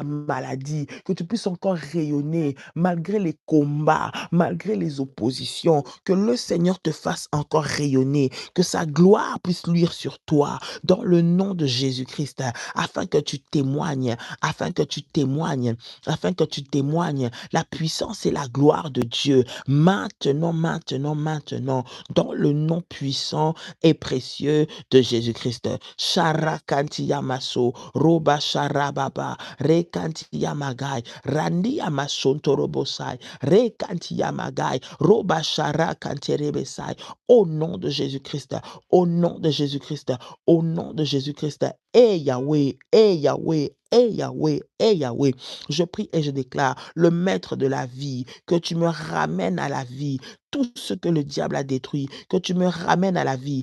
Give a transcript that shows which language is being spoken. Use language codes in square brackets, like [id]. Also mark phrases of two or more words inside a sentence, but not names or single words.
[fr] maladie, que tu puisses encore rayonner malgré les combats, malgré les oppositions, que le Seigneur te fasse encore rayonner, que sa gloire puisse luire sur toi dans le nom de Jésus-Christ, afin que tu témoignes, afin que tu témoignes, afin que tu témoignes la puissance et la gloire de Dieu maintenant, maintenant, maintenant, dans le nom puissant et précieux de Jésus-Christ. Sharakantiya maso, roba sharababa, rekantiya magai, randiya masontorobosai, rekantiya magai, roba sharakanterebesai. Au nom de Jésus-Christ, au nom de Jésus-Christ, au nom de Jésus-Christ, et Yahweh, et Yahweh, et Yahweh, et Yahweh. Je prie et je déclare, le maître de la vie, que tu me ramènes à la vie. Tout ce que le diable a détruit, que tu me ramènes à la vie.